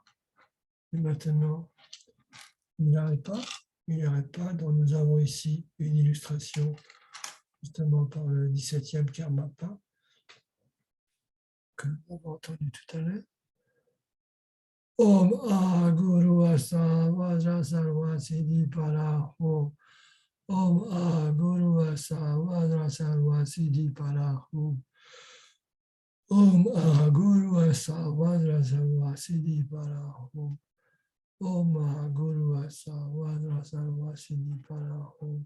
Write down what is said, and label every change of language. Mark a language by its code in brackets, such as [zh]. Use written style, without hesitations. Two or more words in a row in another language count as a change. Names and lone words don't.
[fr] Et maintenant, il n'arrête pas, donc nous avons ici une illustration justement par le 17e Karmapa que nous avons entendu tout à l'heure. [sa] Om A Guru Asa Vajra Sarva Siddhi Para Om. Om A Guru Asa Vajra Sarva Siddhi Para Om. Om A Guru Asa Vajra Sarva Siddhi Para Om. Om A Guru Asa Vajra Sarva Siddhi Para Om.